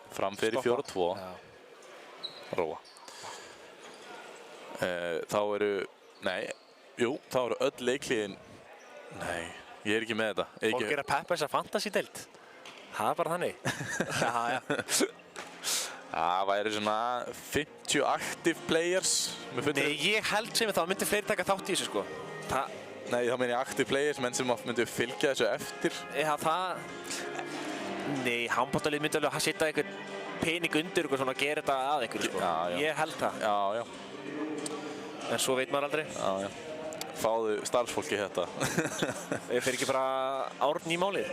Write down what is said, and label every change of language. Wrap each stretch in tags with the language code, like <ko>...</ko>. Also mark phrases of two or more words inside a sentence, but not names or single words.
<is>Fram fyrir 4-2. Róa. Þá eru... Nei, þá eru öll leikliðin... Nei, ég er ekki með þetta. Fólk er að peppa þessa fantasy-deild. Það er bara þannig. Já. Það væri svona 50</is> <en>active players.</en> <is>Nei, ég held sem þá myndi fleiri taka þátt í þessu, sko. Nei, þá meina ég</is> <en>active players,</en> <is>menn sem myndu fylgja þessu eftir. Já, Nei, handboltalið myndi alveg að setja einhvern pening undir og svona gera þetta að einhverju, sko. Já. Ég held það. Já. En svo veit maður aldrei. Já. Fáðu starfsfólki þetta. Ég fer ekki bara Árni í málið.</is>